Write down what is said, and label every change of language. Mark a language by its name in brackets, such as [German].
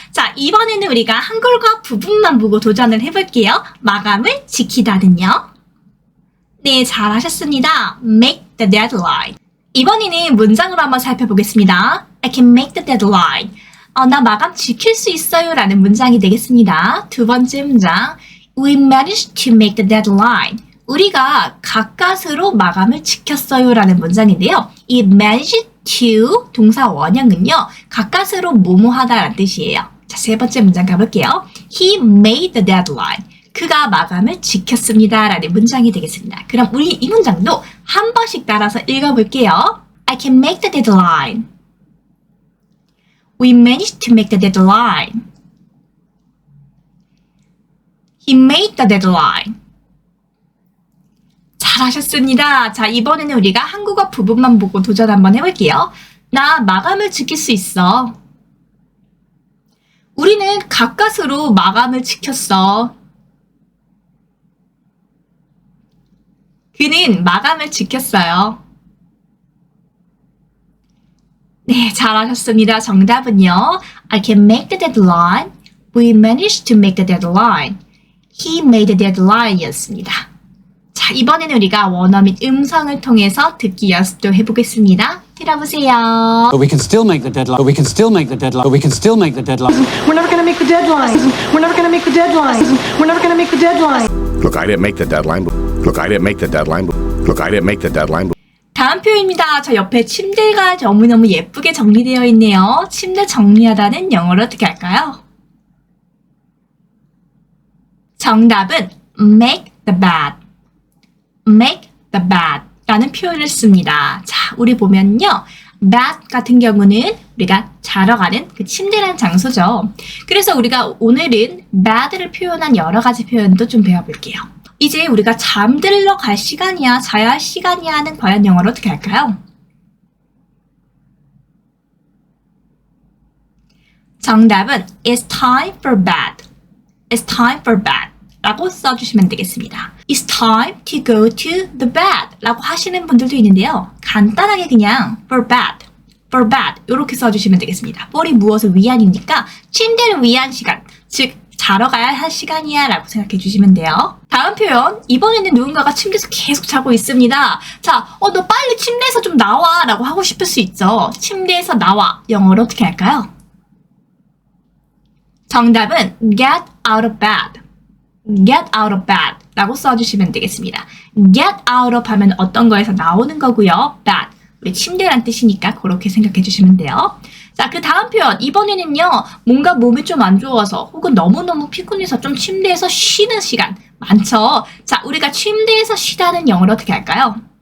[Korean] 자, 이번에는 우리가 한글과 부분만 보고 도전을 해볼게요. 마감을 지키다는요? 네, 잘하셨습니다. [English] make the deadline. [Korean] 이번에는 문장으로 한번 살펴보겠습니다. [English] I can make the deadline. [Korean] 나 마감 지킬 수 있어요 라는 문장이 되겠습니다. 두 번째 문장. [English] We managed to make the deadline. [Korean] 우리가 가까스로 마감을 지켰어요 라는 문장인데요. 이 [English] managed to [Korean] 동사 원형은요. 가까스로 뭐뭐하다 라는 뜻이에요. 자, 세 번째 문장 가볼게요. [English] He made the deadline. [Korean] 그가 마감을 지켰습니다 라는 문장이 되겠습니다. 그럼 우리 이 문장도 한 번씩 따라서 읽어볼게요. [English] I can make the deadline. We managed to make the deadline. He made the deadline. [Korean] 잘하셨습니다. 자, 이번에는 우리가 한국어 부분만 보고 도전 한번 해볼게요. 나 마감을 지킬 수 있어. 우리는 가까스로 마감을 지켰어. 그는 마감을 지켰어요. 네, 잘하셨습니다. 정답은요. [English] I can make the deadline. We managed to make the deadline. He made the deadline [Korean] 이었습니다. 자, 이번에는 우리가 원어민 음성을 통해서 듣기 연습도 해보겠습니다. 들어보세요. [English] But we can still make the deadline. But we can still make the deadline. But we can still make the deadline. We're never going to make the deadline. We're never going to make the deadline. We're never going to make the deadline. Look, I didn't make the deadline. Look, I didn't make the deadline. Look, I didn't make the deadline. [Korean] 다음 표현입니다. 저 옆에 침대가 너무너무 예쁘게 정리되어 있네요. 침대 정리하다는 영어로 어떻게 할까요? 정답은 [English] make the bed. make the bed [Korean] 라는 표현을 씁니다. 자, 우리 보면요. bed 같은 경우는 우리가 자러 가는 그 침대라는 장소죠. 그래서 우리가 오늘은 bed를 표현한 여러 가지 표현도 좀 배워볼게요. 이제 우리가 잠들러 갈 시간이야, 자야 할 시간이야 하는 과연 영어로 어떻게 할까요? 정답은 [English] It's time for bed. It's time for bed. [Korean] 라고 써주시면 되겠습니다. [English] It's time to go to the bed. [Korean] 라고 하시는 분들도 있는데요. 간단하게 그냥 [English] for bed. for bed. [Korean] 이렇게 써주시면 되겠습니다. for이 무엇을 위한이니까 침대를 위한 시간. 즉, 자러 가야 할 시간이야 라고 생각해 주시면 돼요. 다음 표현. 이번에는 누군가가 침대에서 계속 자고 있습니다. 자, 너 빨리 침대에서 좀 나와 라고 하고 싶을 수 있죠. 침대에서 나와. 영어로 어떻게 할까요? [English] 정답은 get out of bed. get out of bed [Korean] 라고 써주시면 되겠습니다. [English] get out of [Korean] 하면 어떤 거에서 나오는 거고요. [English] bed. [Korean] 우리 침대란 뜻이니까 그렇게 생각해 주시면 돼요. 자, 그 다음 표현. 이번에는요, 뭔가 몸이 좀 안 좋아서 혹은 너무너무 피곤해서 좀 침대에서 쉬는 시간 많죠? 자, 우리가 침대에서 쉬다는 영어로 어떻게 할까요?